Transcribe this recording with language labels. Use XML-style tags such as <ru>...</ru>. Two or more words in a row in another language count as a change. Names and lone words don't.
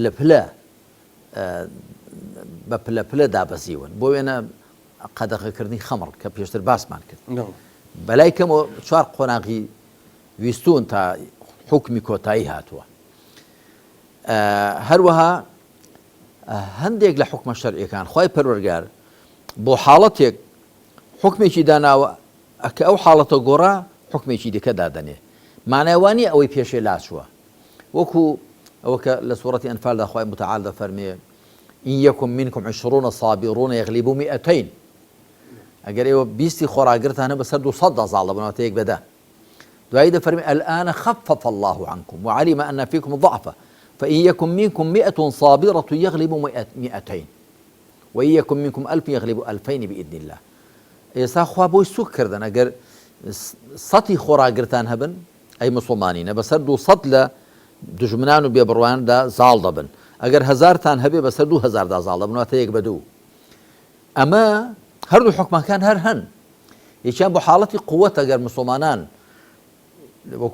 <ckb>پلە پلە دابەزیون بۆ وێنە قەدەغەکردنی خەمڕ کە پێشتر باسمان کرد بەلای کەمەوە 4 قۆناغی ویستون تا حکمی کۆتایی هاتووە هەروەها هەندێک لە حکمە شەرعیەکان خوای پەروەردگار بۆ حاڵەتێک حکمێکی داناوە کە ئەو حاڵەتە گۆڕا حکمێکی دیکە دادەنێ معناوانی ئەوەی پێشێ لاسووە وەکو ئەوە کە لە سوورەتی ئەنفالدا خوای متعال دەفەرمێ</ckb> <ar>إن يكن منكم 20 صابرون يغلبوا 200</ar> <ckb>ئەگەر ئێوە 20 خۆراگرتانە بەسەر 200 دەزاڵ دەبنەوە تەیەک بەدا دوایی دەفەرمێ</ckb> <ar>الآن خفف الله عنكم وعلم أن فيكم ضعفا فإن يكن منكم 100 صابرة يغلبوا 200 وإن يكن منكم 1000 يغلبوا 2000 بإذن الله</ar> <ckb>ئێستا خوا بۆی سوک کردن ئەگەر 100 خۆراگرتان هەبن ئەی مسلمانینە بەسەر 200 لە دژمنان و بێبڕواندا زاڵ دەبن ئەگەر 1000تان هەبێ بەسەر 2000 دا زاڵ دەبنەوە تەیەک بە دوو ئەمە هەردوو حکمەکان هەر هەن یەکیان بۆ حاڵەتی قووەت ئەگەر مسلمانان وەکو</ckb>